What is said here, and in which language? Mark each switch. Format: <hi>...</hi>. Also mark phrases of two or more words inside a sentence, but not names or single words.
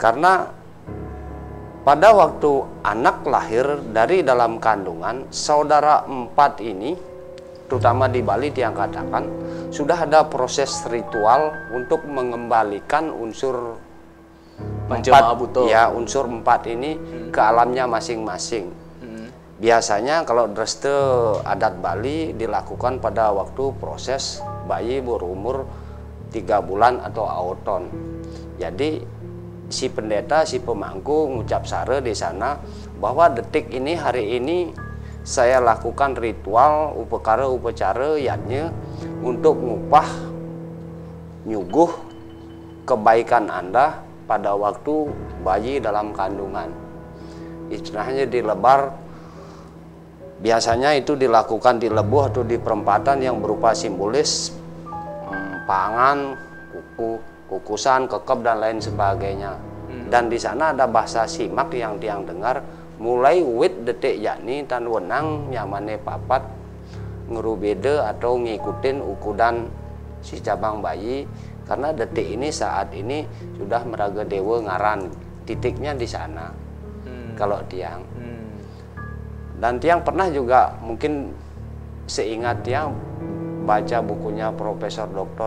<id>Karena pada waktu anak lahir dari dalam kandungan, saudara 4 ini, terutama di Bali tiang katakan, sudah ada proses ritual untuk mengembalikan unsur 4, ya unsur 4 ini ke alamnya masing-masing. Biasanya kalau dreste adat Bali dilakukan pada waktu proses bayi berumur 3 bulan atau auton. Jadi si pendeta, si pemangku ngucap sare di sana bahwa detik ini, hari ini saya lakukan ritual upacara yatnya untuk</id> <ban>ngupah nyuguh</ban> <id>kebaikan Anda pada waktu bayi dalam kandungan. Istilahnya dilebar, biasanya itu dilakukan di lebuh atau di perempatan yang berupa simbolis pangan, kukusan, kekep dan lain sebagainya. Dan di sana ada bahasa simak yang tiang dengar,</id> <ban>mulai wit detik yakni tan wenang nyamane papat ngerubede</ban> <id>atau ngikutin ukudan si cabang bayi, karena detik ini saat ini sudah</id> <ban>meraga dewa ngaran,</ban> <id>titiknya di sana. Kalau tiang dan tiang pernah juga mungkin seingat tiang baca bukunya Profesor Dr.</id>